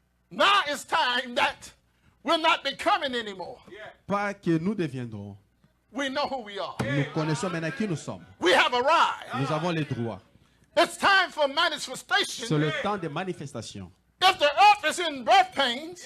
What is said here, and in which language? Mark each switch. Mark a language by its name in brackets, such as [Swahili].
[English] Now it's time that we're not becoming anymore. [French] Pas que nous deviendrons. [English] We know who we are. [French] Nous connaissons maintenant qui nous sommes. [English] We have arrived. [French] Nous avons les droits. [English] It's time for [French] C'est [English] manifestation. [French] le temps des manifestations. [English] If the earth is in birth pains,